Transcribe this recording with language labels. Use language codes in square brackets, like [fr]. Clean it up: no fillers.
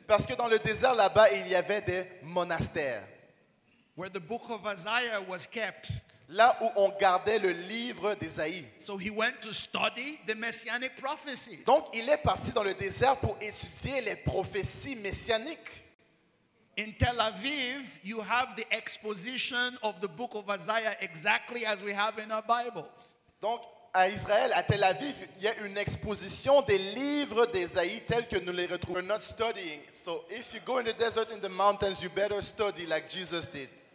[fr] Parce que dans le désert là-bas, il y avait des monastères. [en] where the book of Isaiah was kept. [fr] Là où on gardait le livre d'Ésaïe. [en] So he went to study the messianic prophecies. [fr] Donc, il est parti dans le désert pour étudier les prophéties messianiques. [en] In Tel Aviv, you have the exposition of the book of Isaiah exactly as we have in our Bibles. [fr] Donc, à Israël, à Tel Aviv, il y a une exposition des livres d'Ésaïe tels que nous les retrouvons. [en] We're not studying. So, if you go in the desert, in the mountains, you better study like Jesus did.